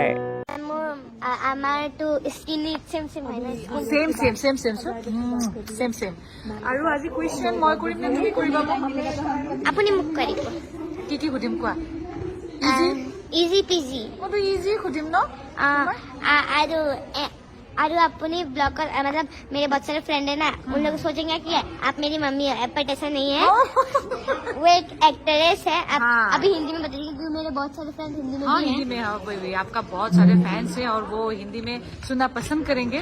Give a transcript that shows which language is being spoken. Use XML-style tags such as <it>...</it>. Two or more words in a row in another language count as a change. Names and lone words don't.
<as>আমাৰটো</as> <en>skinny same</en> <as>হয় না সেম আৰু আজি কুৱেশ্যন মই কৰিম নে তুমি কৰিবা? আপুনি মোক কৰিব। কি সুধিম কোৱা?</as> <en>easy peasy.</en> <as>মইতো ইজি সুধিম ন?</as> <hi>और अपनी ब्लॉगर मतलब मेरे बहुत सारे फ्रेंड है ना, उन लोग सोचेंगे कि आप मेरी मम्मी है, बट ऐसा नहीं है। वो एक एक्ट्रेस है। अभी हिंदी में बताइए क्योंकि मेरे बहुत सारे फ्रेंड हिंदी में भी हैं। हिंदी में है, आपका बहुत सारे फैंस हैं और वो हिंदी में सुनना पसंद करेंगे।</hi>